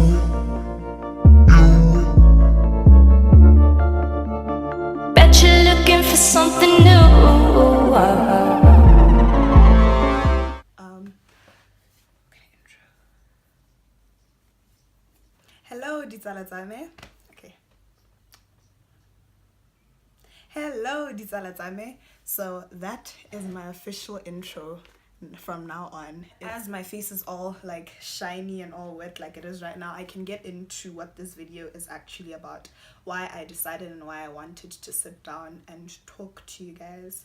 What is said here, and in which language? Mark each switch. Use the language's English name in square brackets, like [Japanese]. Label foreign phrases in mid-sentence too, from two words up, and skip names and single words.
[English] Bet you're looking for something new. Okay, intro. Hello, [Tswana] ditsala tsame. Okay. Hello, ditsala tsame. [English] So that is my official intro from now on. As my face is all like shiny and all wet like it is right now, I can get into what this video is actually about, why I decided and why I wanted to sit down and talk to you guys.